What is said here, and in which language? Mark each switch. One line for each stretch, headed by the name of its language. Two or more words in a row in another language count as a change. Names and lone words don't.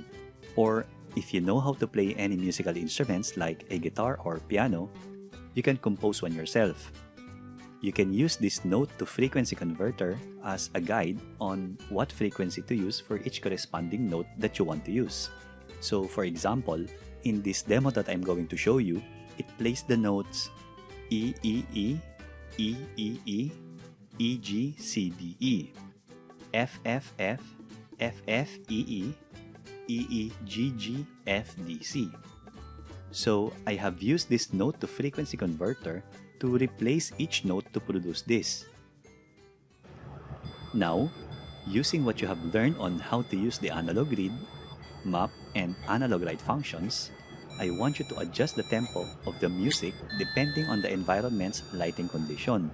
English: Or if you know how to play any musical instruments like a guitar or piano, you can compose one yourself. You can use this note to frequency converter as a guide on what frequency to use for each corresponding note that you want to use. So for example, in this demo that I'm going to show you, it plays the notes E, E, E, E, E, E, E, G, C, D, E, F, F, F, F, F, E, E, E, E, G, G, F, D, C. So I have used this note to frequency converter to replace each note to produce this. Now, using what you have learned on how to use the analogRead, map, and analogWrite functions, I want you to adjust the tempo of the music depending on the environment's lighting condition.